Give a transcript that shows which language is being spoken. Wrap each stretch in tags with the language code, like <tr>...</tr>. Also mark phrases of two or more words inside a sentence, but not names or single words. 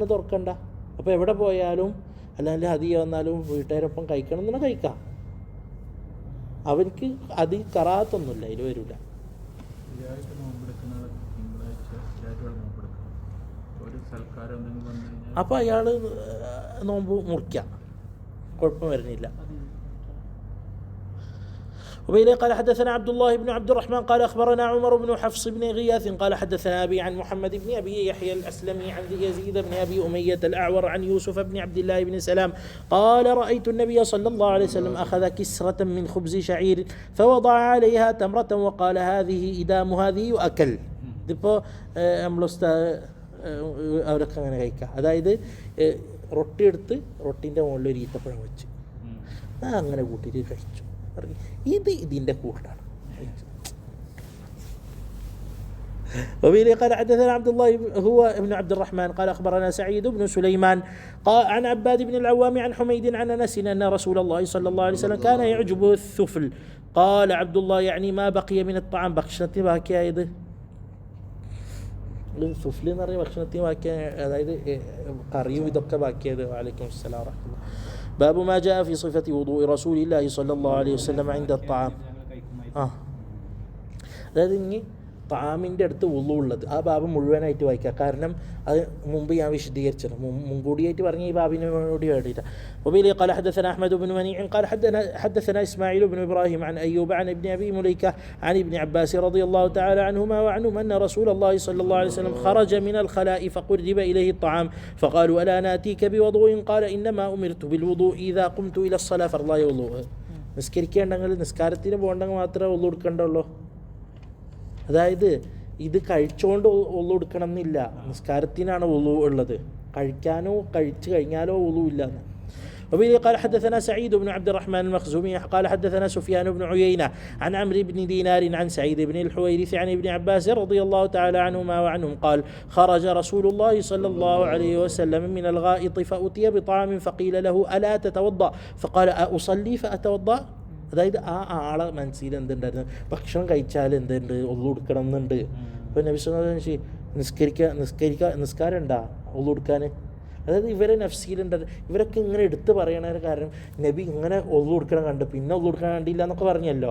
<ml>അപ്പോൾ എവിടെ പോയാലും അല്ലാണ്ട് ഹദിയ വന്നാലും വീട്ടുകാരൊപ്പം കഴിക്കണം എന്നാണ് കഴിക്കാം. അവർക്ക് അത് കറാത്തൊന്നുമില്ല, അതിൽ വരില്ല. സ്ഥിരമായിട്ട് നോമ്പെടുക്കുന്ന ആൾ തിങ്കളാഴ്ച സ്ഥിരമായിട്ട് നോമ്പെടുക്കണം. ഒരു സൽക്കാരം എന്തെങ്കിലും വന്നു കഴിഞ്ഞാൽ അപ്പോൾ അയാൾ നോമ്പ് മുറിക്കാം, കുഴപ്പം വരുന്നില്ല.</ml> <ar>وبه قال حدثنا عبد الله بن عبد الرحمن قال أخبرنا عمر بن حفص بن غياث قال حدثنا أبي عن محمد بن أبي يحيى الأسلمي عن يزيد بن أبي أمية الأعور عن يوسف بن عبد الله بن سلام قال رأيت النبي صلى الله عليه وسلم أخذ كسرة من خبز شعير فوضع عليها تمرة وقال هذه إدام هذه وأكل.</ar> <ml>ഇതിപ്പോൾ നമ്മൾ അവരൊക്കെ അങ്ങനെ കഴിക്കുക. അതായത് റൊട്ടി എടുത്ത് റൊട്ടീൻ്റെ മുകളിൽ ഒരു ഈത്തപ്പഴം വെച്ച് അങ്ങനെ കൂട്ടിയിട്ട് കഴിച്ചു. ഇത് ഇതിൻ്റെ കൂട്ടാണ്.</ml> <ar>وبه قال حدثنا عبد الله هو ابن عبد الرحمن قال أخبرنا سعيد بن سليمان قال عن عباد بن العوام عن حميد عن أنس أن رسول الله صلى الله عليه وسلم كان يعجبه الثفل. قال عبد الله يعني ما بقي من الطعام</ar> <ml>ഭക്ഷണത്തിന് ബാക്കിയായത്. സുഫ്ലി എന്ന് പറഞ്ഞ ഭക്ഷണത്തിന് ബാക്കിയ, അതായത് കറിയും ഇതൊക്കെ ബാക്കിയത്.</ml> <ar>وعليكم السلام ورحمة الله. باب ما جاء في صفة وضوء رسول الله صلى الله عليه وسلم عند الطعام.</ar> <ml>അതായത് ഇനി താമിൻ്റെ അടുത്ത് വുളു ഉള്ളത് ആ ബാബ് മുഴുവനായിട്ട് വായിക്കുക. കാരണം അത് മുമ്പ് ഞാൻ വിശദീകരിച്ചത്, മുൻകൂടിയായിട്ട് പറഞ്ഞ ഈ ബാബിനോട് വേണ്ടിയിട്ടാണ്.</ml> <ar>وبه قال حدثنا أحمد بن منيع قال حدثنا إسماعيل بن إبراهيم عن أيوب عن ابن أبي مليكة عن ابن عباس رضي الله تعالى عنهما وعنهم أن رسول الله صلى الله عليه وسلم خرج من الخلاء فقرب إليه الطعام فقالوا ألا نأتيك بوضوء قال إنما أمرت بالوضوء إذا قمت إلى الصلاة فرضا وضوء.</ar> <ml>നിസ്കരിക്കേണ്ടെങ്കിൽ നിസ്കാരത്തിന് പോകണ്ടെങ്കിൽ മാത്രമേ ഒളു എടുക്കണ്ടുള്ളൂ. അതായത് ഇത് കഴിച്ചുകൊണ്ട് ഒളു എടുക്കണം എന്നില്ല, നിസ്കാരത്തിനാണ് ഒളു ഉള്ളത്. കഴിക്കാനോ കഴിച്ചു കഴിഞ്ഞാലോ ഒളു ഇല്ല.</ml> <ar>وبه قال حدثنا سعيد بن عبد الرحمن المخزومي قال حدثنا سفيان بن عيينة عن عمرو بن دينار عن سعيد بن الحويرث عن ابن عباس رضي الله تعالى عنهما وعنهم قال خرج رسول الله صلى الله عليه وسلم من الغائط فأتي بطعام فقيل له ألا تتوضأ فقال أصلي فأتوضأ.</ar> <ml>അതായത് ആ ആളെ മനസ്സിൽ എന്തുണ്ടായിരുന്നു, ഭക്ഷണം കഴിച്ചാൽ എന്തുണ്ട് ഒളു എടുക്കണം എന്നുണ്ട്. അപ്പോൾ നബി</ml> <ar>صلى الله عليه وسلم</ar> <ml>നിസ്കാരം ഉണ്ടാ ഒളു എടുക്കാൻ. അതായത് ഇവരെ നഫ്സീലുണ്ടത്. ഇവരൊക്കെ ഇങ്ങനെ എടുത്ത് പറയണ കാരണം നബി ഇങ്ങനെ ഒളു എടുക്കണം കണ്ട് പിന്നെ ഒളു എടുക്കാൻ കണ്ടില്ല എന്നൊക്കെ പറഞ്ഞല്ലോ.</ml>